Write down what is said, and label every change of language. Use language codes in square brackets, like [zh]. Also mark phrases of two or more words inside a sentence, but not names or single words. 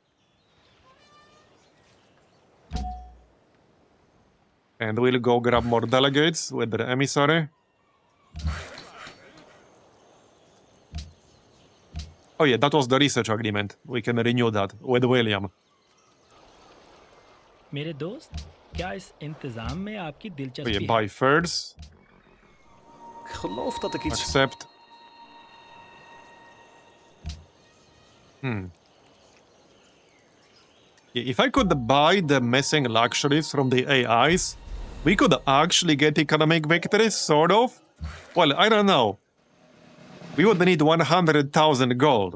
[en] And we'll go grab more delegates with the emissary. Oh yeah, that was the research agreement. We can renew that with William. [hi] मेरे दोस्त क्या इस इंतजाम में आपकी Oh दिलचस्पी [en] yeah, [hi] है? [en] buy furs. [nl] Ik geloof dat ik iets... [en] Accept. Yeah, if I could buy the missing luxuries from the AIs, we could actually get economic victories, sort of. Well, I don't know. We would need 100,000 gold.